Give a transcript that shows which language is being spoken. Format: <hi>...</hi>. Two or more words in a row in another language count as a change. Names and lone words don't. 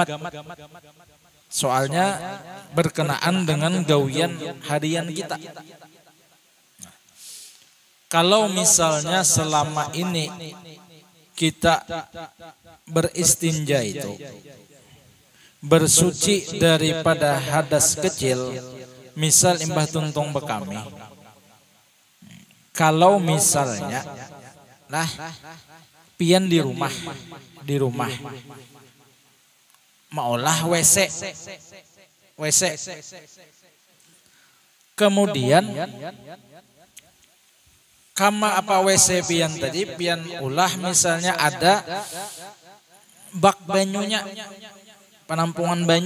<id>Soalnya berkenaan dengan gawian harian kita. Kalau misalnya selama ini kita beristinja itu bersuci daripada hadas kecil,</id> <bjn>misal imbah tuntung bekami. Kalau misalnya lah pian di rumah maulah WC. Kemudian kama apa WC pian tadi, pian ulah misalnya ada bak banyunya, penampungan banyu.</bjn>